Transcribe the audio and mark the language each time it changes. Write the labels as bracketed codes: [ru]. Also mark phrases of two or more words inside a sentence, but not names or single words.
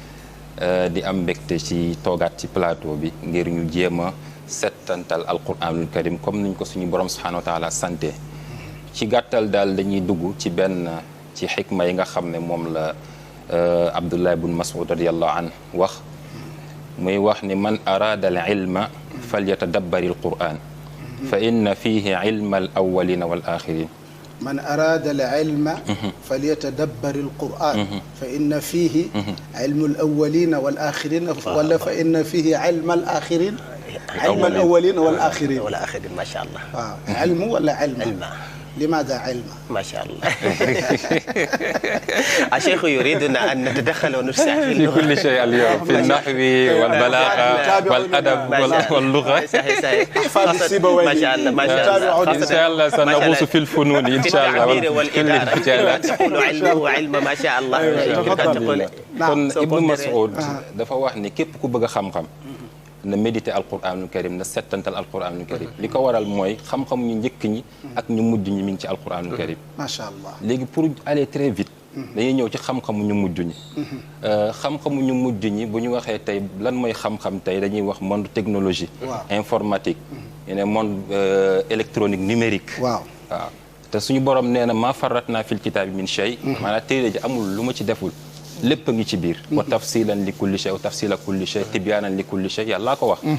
[wo] di am mbégte ci toogaat ci plateau bi ngir ñu jéem a settantal [ar] القرآن الكريم [wo] comme niñ ko suñu borom [ar] سبحانه وتعالى [wo] santé ci gàttal daal dañuy dugg ci benn ci xikma yi nga xam ne moom la Abdullah ibn Mas'ud [ar] رضي الله عنه [wo] wax muy wax ni [ar] من أراد العلم فليتدبر القرآن فإن فيه علم الأولين والآخرين من أراد العلم فليتدبر القرآن فإن فيه علم الأولين والآخرين ولا فإن فيه علم الآخرين علم الأولين والآخرين wala fa inna fihi ilma al axirin ilma al awwalina wal axirin والآخرين ما شاء الله. waaw علم ولا علم لماذا علم؟ ما شاء الله. الشيخ يريدنا أن نتدخل ونفسح في كل شيء اليوم في النحو والبلاغة والأدب واللغة. أحفاد السيبويه ما شاء الله ما شاء الله. إن شاء الله سنغوص في الفنون إن شاء الله. في التعبير والإدارة. تقول علم وعلم ما شاء الله. [wo] kon Ibnu Mas'ud dafa wax ni képp ku bëgg a xam-xam. na méditer [ar] القرآن الكريم [wo] na settantal [ar] القرآن الكريم [wo] li ko waral mooy xam-xam ñu njëkk ñi ak ñu mujj ñi mi ngi ci [ar] القرآن الكريم ما شاء الله [wo] léegi [fr] pour aller très vite [wo] dañuy ñëw ci xam-xamu ñu mujj ñi xam-xamu ñu mujj ñi bu ñu waxee tey lan mooy xam-xam tey dañuy wax [fr] monde technologie informatique [wo] ñu ne [fr] monde électronique numérique [wo] waaw te suñu borom nee na [ar] ما فرطنا في الكتاب من شيء [wo] maanaam téere ji amul lu ma ci deful lépp a ngi ci biir [ar] وتفصيلا لكل شيء وتفصيل كل شيء تبيانا لكل شيء [wo] yàllaa ko wax